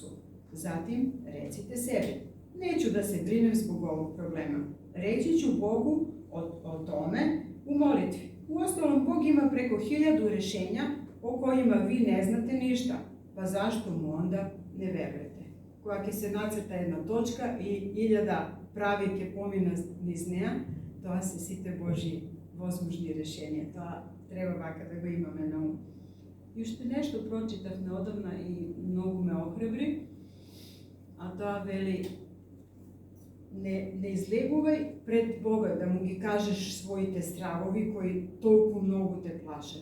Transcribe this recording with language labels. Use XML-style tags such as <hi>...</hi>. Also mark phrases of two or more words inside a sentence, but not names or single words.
<sr>Zatim recite sebi: neću da se brinem zbog ovog problema. Reći ću Bogu o tome u molitvi. Uostalom, Bog ima preko 1000 rešenja o kojima vi ne znate ništa, pa zašto mu onda ne verujete?</sr> <mk>Когато се нацрта една точка и 1000 прави ќе помина низ неа, тоа се сите Божи возможни решенија. Тоа треба вака да го имаме на ум. И уште нешто прочитав неодамна и многу ме охрабри, а тоа вели: не излегувај пред Бога да му ги кажеш своите стравови кои толку многу те плашат.</mk>